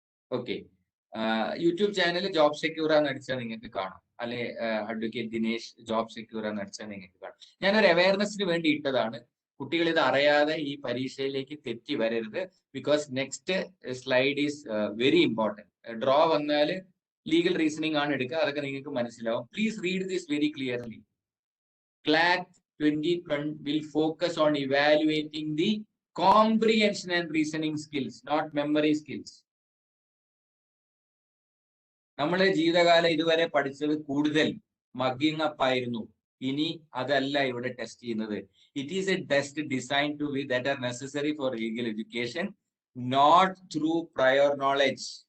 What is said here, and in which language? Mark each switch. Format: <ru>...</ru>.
<ml>Okay, YouTube channel job secure എന്ന് അടിച്ചാൽ നിങ്ങൾക്ക് കാണാം, അല്ലെ അഡ്വക്കേറ്റ് ദിനേശ് ജോബ് സെക്യൂർ എന്ന് അടിച്ചാൽ നിങ്ങൾക്ക് കാണാം. ഞാനൊരു അവയർനെസ്സിന് വേണ്ടി ഇട്ടതാണ്. കുട്ടികൾ ഇത് അറിയാതെ ഈ പരീക്ഷയിലേക്ക് തെറ്റി വരരുത്.</ml> <en>Because next slide is very important.</en> <ml>Draw വന്നാൽ ലീഗൽ റീസണിങ് ആണ് എടുക്കുക, അതൊക്കെ നിങ്ങൾക്ക് മനസ്സിലാവും.</ml> <en>Please read this very clearly. CLAT 2020 will focus on evaluating the comprehension and reasoning skills, not memory skills.</en> <ml>നമ്മളെ ജീവിതകാലം ഇതുവരെ പഠിച്ചത് കൂടുതൽ മഗ്ഗിങ് അപ്പ് ആയിരുന്നു. ഇനി അതല്ല ഇവിടെ ടെസ്റ്റ് ചെയ്യുന്നത്.</ml> <en>It is a test design to be that are necessary for legal education, not through prior knowledge.</en>